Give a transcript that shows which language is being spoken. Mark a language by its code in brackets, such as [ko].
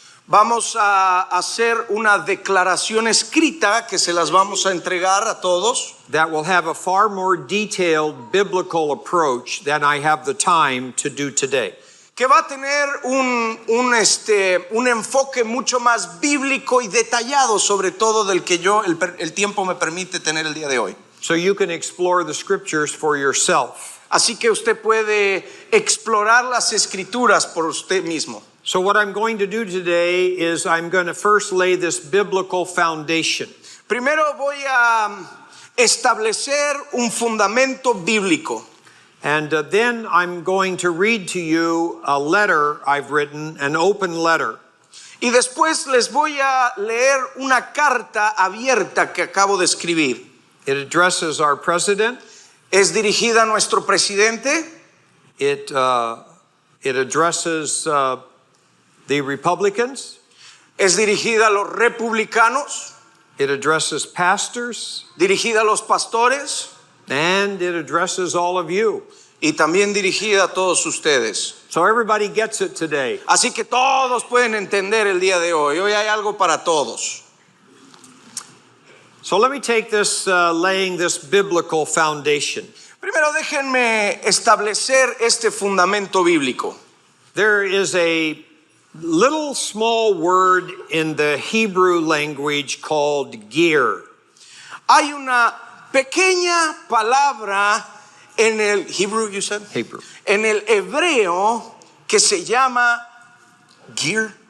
[es] Vamos a hacer una declaración escrita que se las vamos a entregar a todos. [en] That will have a far more detailed biblical approach than I have the time to do today. [es] Que va a tener un enfoque mucho más bíblico y detallado, sobre todo del que el tiempo me permite tener el día de hoy. [en] So you can explore the scriptures for yourself. [es] Así que usted puede explorar las escrituras por usted mismo. [en] So what I'm going to do today is I'm going to first lay this biblical foundation. [es] Primero voy a establecer un fundamento bíblico. [en] And then I'm going to read to you a letter I've written, an open letter. [es] Y después les voy a leer una carta abierta que acabo de escribir. [en] It addresses our president. [es] Es dirigida a nuestro presidente. [en] It addresses the Republicans. [es] Es dirigida a los republicanos. [en] It addresses pastors. [es] Dirigida a los pastores. [en] And it addresses all of you. [es] Y también dirigida a todos ustedes. [en] So everybody gets it today. [es] Así que todos pueden entender el día de hoy. Hoy hay algo para todos. [en] So let me take this, laying this biblical foundation. [es] Primero déjenme establecer este fundamento bíblico. [en] There is a little small word in the Hebrew language called ger. [es] Hay una pequeña palabra en el Hebrew, [en] you said? Hebrew. [es] En el hebreo que se llama ger.